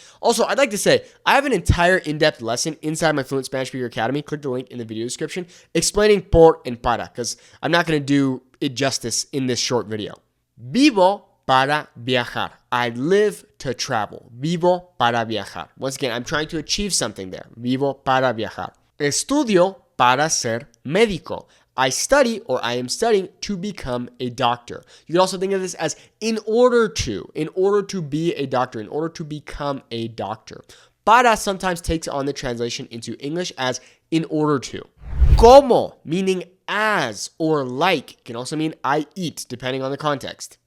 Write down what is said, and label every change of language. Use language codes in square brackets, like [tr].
[en] Also, I'd like to say, I have an entire in-depth lesson inside my Fluent Spanish Speaker Academy. Click the link in the video description explaining por and para, because I'm not going to do it justice in this short video. [es] Vivo para viajar. [en] I live to travel. [es] Vivo para viajar. [en] Once again, I'm trying to achieve something there. [es] Vivo para viajar. Estudio para ser médico. [en] I study or I am studying to become a doctor. You can also think of this as in order to be a doctor, in order to become a doctor. Para sometimes takes on the translation into English as in order to. Como, meaning as or like, can also mean I eat, depending on the context.